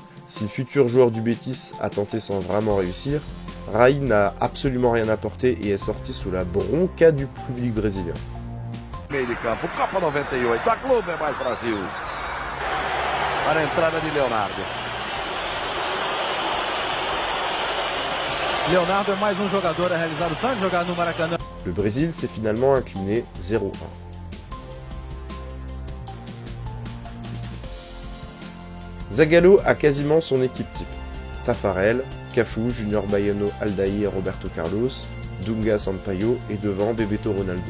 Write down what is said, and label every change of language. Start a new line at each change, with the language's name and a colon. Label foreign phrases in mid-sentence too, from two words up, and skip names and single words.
French: Si le futur joueur du Betis a tenté sans vraiment réussir, Raí n'a absolument rien apporté et est sorti sous la bronca du public brésilien.
Portuguese: Meio de campo, Copa 98, a Globo é mais Brasil. Para a entrada de Leonardo. Leonardo é mais jogador a realizar o sonho de jogar no Maracanã.
French: Le Brésil s'est finalement incliné 0-1. Zagallo a quasiment son équipe type. Taffarel, Cafu, Junior Baiano, Aldair, Roberto Carlos, Dunga, Sampaio et devant Bebeto Ronaldo.